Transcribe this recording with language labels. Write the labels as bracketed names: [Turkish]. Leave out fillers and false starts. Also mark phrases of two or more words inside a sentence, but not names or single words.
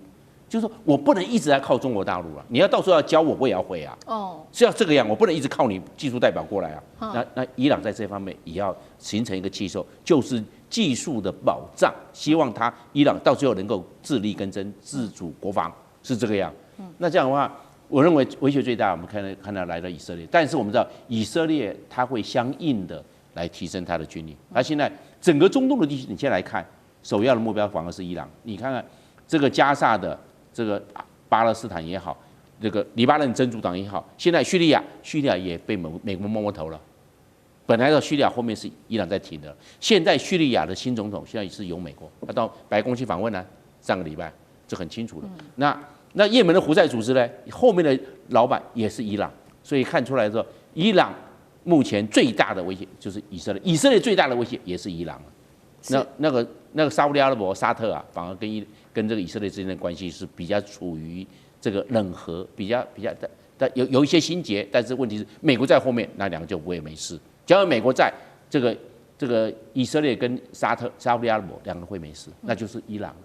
[Chinese] 就是說我不能一直在靠中國大陸啊，你要到時候要教我，我也要會啊。是要這個樣，我不能一直靠你技術代表過來啊。那伊朗在這方面也要形成一個氣候，就是技術的保障，希望伊朗到最後能夠自力更生、自主国防，是這個樣。那這樣的話，我認為威脅最大，我們看到來了以色列，但是我們知道以色列它會相應的來提升它的軍力。它現在整個中東的地區，你先來看，首要的目標反而是伊朗。你看看這個加薩的。這個巴勒斯坦也好，這個黎巴嫩真主黨也好，現在敘利亞也被美國摸頭了。本來的敘利亞後面是伊朗在挺的，現在敘利亞的新總統現在也是由美國，他到白宮去訪問呢，上個禮拜這很清楚了。那也門的胡塞組織呢，後面的老闆也是伊朗，所以看出來說，伊朗目前最大的威脅就是以色列，以色列最大的威脅也是伊朗。那個沙烏地阿拉伯沙特啊，反而跟這個以色列之間的關係是比較處於這個冷和，比較但有一些心結，但是問題是美國在後面，那兩個就不會沒事。只要美國在，這個以色列跟沙烏地阿拉伯兩個會沒事，那就是伊朗。